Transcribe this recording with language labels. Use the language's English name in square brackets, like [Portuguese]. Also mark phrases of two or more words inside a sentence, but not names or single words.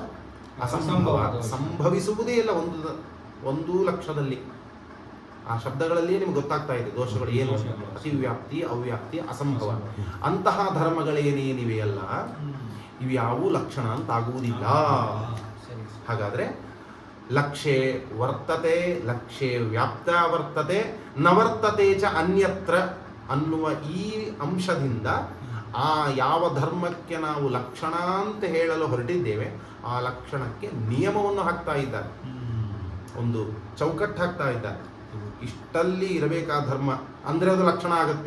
[Kannada] ಅಸಂಭವ. ಸಂಭವಿಸುವುದೇ ಇಲ್ಲ ಒಂದು ಲಕ್ಷ್ಯದಲ್ಲಿ. ಆ ಶಬ್ದಗಳಲ್ಲಿ ನಿಮ್ಗೆ ಗೊತ್ತಾಗ್ತಾ ಇದೆ ದೋಷಗಳು ಏನು: ಅತಿವ್ಯಾಪ್ತಿ, ಅವ್ಯಾಪ್ತಿ, ಅಸಂಭವ. ಅಂತಹ ಧರ್ಮಗಳೇನೇನಿವೆಯಲ್ಲ ಇವ್ಯಾವೂ ಲಕ್ಷಣ ಅಂತಾಗುವುದಿಲ್ಲ. ಹಾಗಾದ್ರೆ [Sanskrit] ಲಕ್ಷ್ಯೆ ವರ್ತತೆ, ಲಕ್ಷ್ಯೆ ವ್ಯಾಪ್ತ ವರ್ತತೆ, ನವರ್ತತೆ ಚ ಅನ್ಯತ್ರ [Kannada] ಅನ್ನುವ ಈ ಅಂಶದಿಂದ ಆ ಯಾವ ಧರ್ಮಕ್ಕೆ ನಾವು ಲಕ್ಷಣ ಅಂತ ಹೇಳಲು ಹೊರಟಿದ್ದೇವೆ ಆ ಲಕ್ಷಣಕ್ಕೆ ನಿಯಮವನ್ನು ಹಾಕ್ತಾ ಇದ್ದಾರೆ, ಒಂದು ಚೌಕಟ್ಟು ಹಾಕ್ತಾ ಇದ್ದಾರೆ. ಇಷ್ಟಲ್ಲಿ ಇರಬೇಕಾದ ಧರ್ಮ ಅಂದರೆ ಅದು ಲಕ್ಷಣ ಆಗುತ್ತೆ.